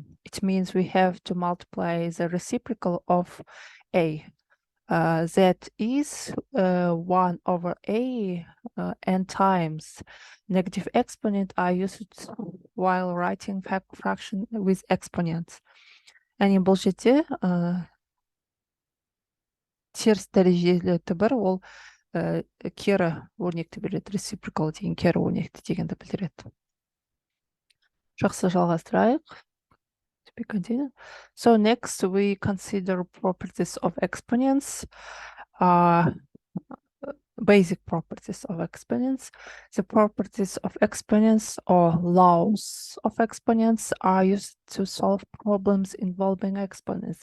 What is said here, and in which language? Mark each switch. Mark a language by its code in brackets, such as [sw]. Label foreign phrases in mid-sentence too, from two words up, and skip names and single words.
[en] It means we have to multiply the reciprocal of a. That is 1 over a n times negative exponent are used while writing fraction with exponents. [kk] Яғни бұл жерде теріс дәрежелі бір ол кері өрнекті береді, reciprocal деген кері өрнекті дегенді білдіреді. Жақсы, жалғастырайық. [en] Continue. So next we consider properties of exponents, basic properties of exponents. The properties of exponents or laws of exponents are used to solve problems involving exponents.